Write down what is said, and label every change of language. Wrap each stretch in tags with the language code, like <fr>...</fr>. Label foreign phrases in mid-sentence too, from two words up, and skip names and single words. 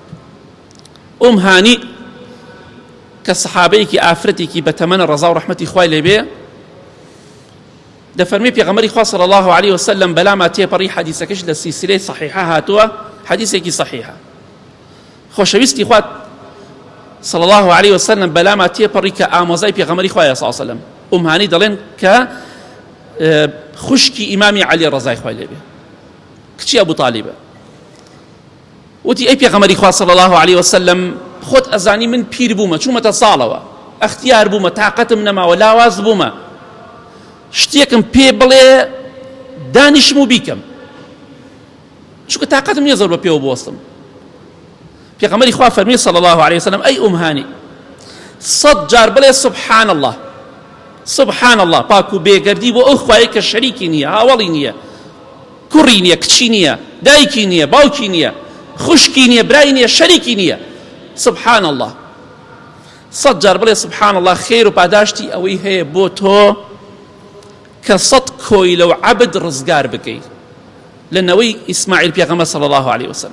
<ckb>هانی کە سەحابەیەکی ئافرەتێکی بەتەمەنە ڕەزا و ڕەحمەتی خوای لێبێ دەفەرمێ پێغەمبەری خوا</ckb> <ar>صلی الله عليه وسلم</ar> <ckb>بەلاما تێپەڕی حەدیثەکەش لە سیلسیلەی صحیحە هاتووە، حەدیثێکی صحیحە. خۆشەویستی خوات</ckb> <ar>صلى الله عليه وسلم</ar> <ckb>بەلاما تێپەڕی کە ئامۆزای پێغەمبەری خوایە</ckb> <ar>صلی الله عليه وسلم.</ar> <ckb>هانی دەڵێن کە خوشکی ئیمامی عەلی ڕەزای خوای لێبێ، کچی ئەبوو تالیبە. وتی ئەی پێغەمبەری خوا</ckb> <ar>صلی الله عليه وسلم،</ar> <ckb>خۆت ئەزانی من پیر بوومە، چوومەتە ساڵەوە، ئەختیار بوومە، تاقەتم نەماوە، لاواز بوومە، شتێکم پێ بڵێ دانیشم و بیکەم، چونکە تاقەتم نییە زۆر بە پێوە بوەستم. پێغەمبەری خوا فەرمی</ckb> <ar>صلی الله عليه وسلم،</ar> <ckb>ئەی هانی 100 جار بڵێ</ckb> <ar>سبحان الله، سبحان الله،</ar> <ckb>پاک و بێگەردی بۆ ئەو خوایە کە شەریکی نییە، هاوڵی نییە، کوڕی نییە، کچی نییە، دایکی نییە، باوکی نییە، خوشکی نییە، برای نییە، شەریکی نییە.</ckb> <ar>سبحان الله</ar> <ckb>100 جار بڵێ</ckb> <ar>سبحان الله،</ar> <ckb>خێر و پاداشتی ئەوەی هەیە بۆ تۆ کە 100 کۆی لەو عەبد ڕزگار بکەیت لەنەوەی ئیسماعیل پێغەمبەر</ckb> <ar>صلی الله عليه وسلم.</ar>